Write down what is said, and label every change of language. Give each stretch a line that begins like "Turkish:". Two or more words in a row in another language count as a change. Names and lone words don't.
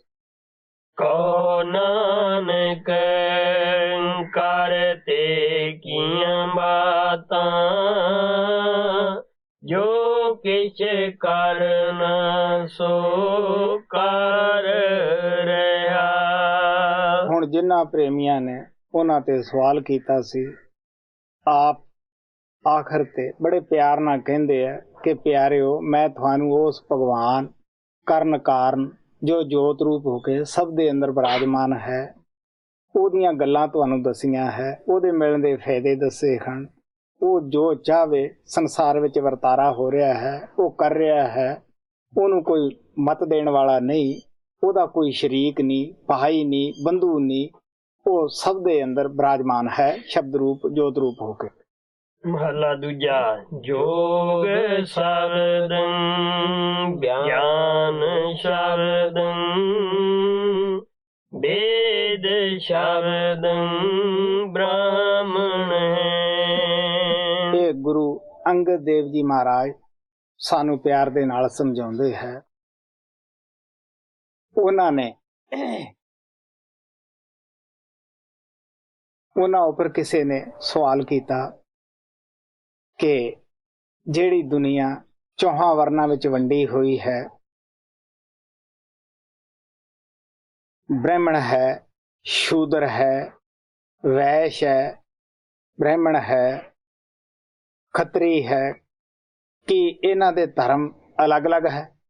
Punjabi: ਕਹੋ ਨਾਨਕ ਕਰਤੇ ਕੀਆਂ ਬਾਤਾਂ ਜੋ ਕਿਛ ਕਰਨਾ ਸੋ ਕਰ ਰਿਹਾ। ਹੁਣ ਜਿਨ੍ਹਾਂ ਪ੍ਰੇਮੀਆਂ ਨੇ ਉਨ੍ਹਾਂ ਤੇ ਸਵਾਲ ਕੀਤਾ ਸੀ, ਆਪ ਆਖਿਰ ਤੇ ਬੜੇ ਪਿਆਰ ਨਾਲ ਕਹਿੰਦੇ ਆ ਕਿ ਪਿਆਰਿਓ ਮੈਂ ਤੁਹਾਨੂੰ ਉਸ ਭਗਵਾਨ ਕਰਨ ਕਾਰਨ ਜੋ ਜੋਤ ਰੂਪ ਹੋ ਕੇ ਸਭ ਦੇ ਅੰਦਰ ਵਿਰਾਜਮਾਨ ਹੈ ਉਹਦੀਆਂ ਗੱਲਾਂ ਤੁਹਾਨੂੰ ਦਸੀਆਂ ਹੈ, ਉਹਦੇ ਮਿਲਣ ਦੇ ਫਾਇਦੇ ਦੱਸੇ ਹਨ। ਉਹ ਜੋ ਚਾਹਵੇ ਸੰਸਾਰ ਵਿੱਚ ਵਰਤਾਰਾ ਹੋ ਰਿਹਾ ਹੈ ਉਹ ਕਰ ਰਿਹਾ ਹੈ, ਉਹਨੂੰ ਕੋਈ ਮਤ ਦੇਣ ਵਾਲਾ ਨਹੀਂ, ਉਹਦਾ ਕੋਈ ਸ਼ਰੀਕ ਨਹੀਂ, ਭਾਈ ਨਹੀਂ, ਬੰਧੂ ਨਹੀਂ, ਉਹ ਸਭ ਦੇ ਅੰਦਰ ਵਿਰਾਜਮਾਨ ਹੈ ਸ਼ਬਦ ਰੂਪ ਜੋਤ ਰੂਪ ਹੋ ਕੇ। ਮਹਲਾ ਦੂਜਾ ਜੋਗ ਸਬਦੰ ਗਿਆਨ ਸਬਦੰ ਬੇਦ ਸਬਦੰ ਬ੍ਰਾਹਮਣ ਹੈ। ਇਹ ਗੁਰੂ ਅੰਗਦ ਦੇਵ ਜੀ ਮਹਾਰਾਜ ਸਾਨੂੰ ਪਿਆਰ ਦੇ ਨਾਲ ਸਮਝਾਉਂਦੇ ਹੈ। ਉਹਨਾਂ ਉੱਪਰ ਕਿਸੇ ਨੇ ਸਵਾਲ ਕੀਤਾ ਕਿ ਜਿਹੜੀ ਦੁਨੀਆ ਚੌਹਾਂ ਵਰਨਾਂ ਵਿੱਚ ਵੰਡੀ ਹੋਈ ਹੈ, ਬ੍ਰਾਹਮਣ ਹੈ, ਸ਼ੂਦਰ ਹੈ, ਵੈਸ਼ ਹੈ, ਬ੍ਰਾਹਮਣ ਹੈ, ਖੱਤਰੀ ਹੈ, ਕਿ ਇਹਨਾਂ ਦੇ ਧਰਮ ਅਲੱਗ-ਅਲੱਗ ਹੈ।